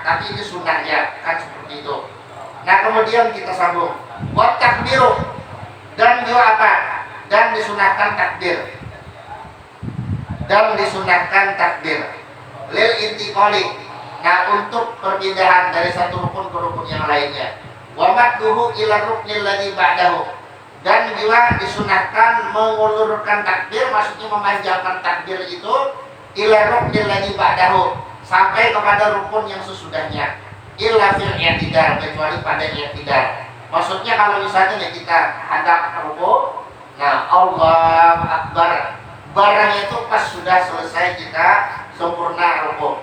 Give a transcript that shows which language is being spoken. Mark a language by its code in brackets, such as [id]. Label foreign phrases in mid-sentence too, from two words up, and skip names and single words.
[id] Tapi ini sunahnya kan seperti itu. Nah kemudian kita sambung. [ar] Wa takbiru, [id] dan juga apa? Dan disunahkan takbir. Dan disunahkan takbir. [ar] Lil intiqali, [id] nah untuk perpindahan dari satu rukun ke rukun yang lainnya. [ar] wa madduhu ila ruknil ladzi ba'dahu, [id] dan juga disunahkan mengulurkan takbir, maksudnya memanjangkan takbir itu [ar] ila ruknil ladzi ba'dahu, [id] sampai kepada rukun yang sesudahnya, [ar] illa fil i'tidal, [id] kecuali pada i'tidal. Maksudnya kalau misalnya nih kita hadap ruku, nah [ar] Allahu Akbar, [id] barangnya itu pas sudah selesai kita sempurna ruku.